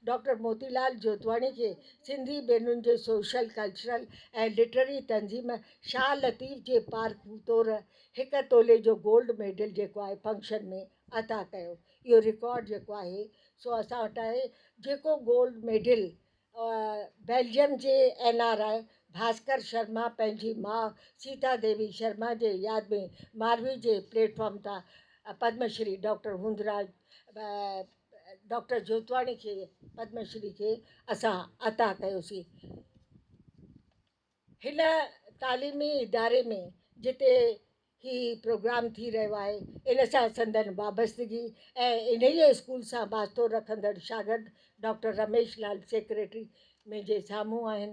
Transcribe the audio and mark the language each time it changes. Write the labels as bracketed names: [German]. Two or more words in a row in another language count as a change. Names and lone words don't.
[Sindhi] डॉक्टर मोतीलाल जोतवाणी खे सिंधी ॿेनुनि जे [English] Social Cultural [Sindhi] ऐं लिटरेरी तंज़ीम शाह लतीफ़ जे पार्क तौरु 1 तोले जो [English] gold medal [Sindhi] जेको आहे फंक्शन में अता कयो। इहो रिकॉर्ड जेको आहे सो असां वटि आहे, जेको [English] gold medal [Sindhi] बेल्जियम जे NRI भास्कर शर्मा पंहिंजी माउ सीता देवी शर्मा जे यादि में मालवी जे प्लेटफॉर्म तां पद्मश्री डॉक्टर हूंदराज डॉक्टर जोतवाणी खे पद्मश्री खे असां अता कयोसीं। हिन तालीमी इदारे में जिते ही प्रोग्राम थी रहियो आहे इन सां संदन वाबस्तगी ऐं इन ई स्कूल सां वास्तो रखंदड़ शागिर्द डॉक्टर रमेश लाल सेक्रेटरी मुंहिंजे साम्हूं आहिनि।